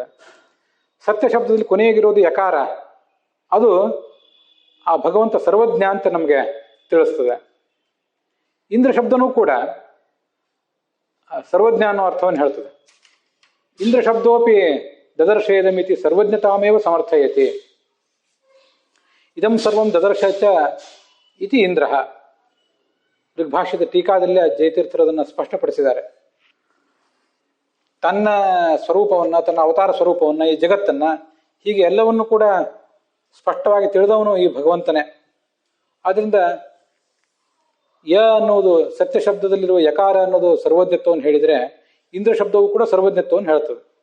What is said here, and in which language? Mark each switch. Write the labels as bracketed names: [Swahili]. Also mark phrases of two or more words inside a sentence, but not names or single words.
[Kannada] ಸತ್ಯ ಶಬ್ದದಲ್ಲಿ ಕೊನೆಗಿರೋದು ಯಕಾರ, ಅದು ಆ ಭಗವಂತ ಸರ್ವಜ್ಞ ಅಂತ ನಮಗೆ ತಿಳಿಸ್ತದೆ. ಇಂದ್ರ ಶಬ್ದನೂ ಕೂಡ ಸರ್ವಜ್ಞ ಅನ್ನೋ ಅರ್ಥವನ್ನು ಹೇಳ್ತದೆ. [Sanskrit] ಇಂದ್ರ ಶಬ್ದೋಪಿ ದದರ್ಶೇದಮಿತಿ ಸರ್ವಜ್ಞತಾಮೇವ ಸಮರ್ಥಯತಿ. ಇದಂ ಸರ್ವಂ ದದರ್ಶ ಚ ಇತಿ ಇಂದ್ರ. [Kannada] ಋಗ್ಭಾಷ್ಯದ ಟೀಕಾದಲ್ಲಿ ಜಯತೀರ್ಥರು ಅದನ್ನು ಸ್ಪಷ್ಟಪಡಿಸಿದ್ದಾರೆ. ತನ್ನ ಸ್ವರೂಪವನ್ನ, ತನ್ನ ಅವತಾರ ಸ್ವರೂಪವನ್ನ, ಈ ಜಗತ್ತನ್ನ, ಹೀಗೆ ಎಲ್ಲವನ್ನು ಕೂಡ ಸ್ಪಷ್ಟವಾಗಿ ತಿಳಿದವನು ಈ ಭಗವಂತನೇ. ಆದ್ರಿಂದ ಯ ಅನ್ನೋದು ಸತ್ಯ ಶಬ್ದದಲ್ಲಿರುವ ಯಕಾರ ಅನ್ನೋದು ಸರ್ವಜ್ಞತ್ವವನ್ನು ಹೇಳಿದ್ರೆ, ಇಂದ್ರ ಶಬ್ದವು ಕೂಡ ಸರ್ವಜ್ಞತ್ವವನ್ನು ಹೇಳ್ತದೆ.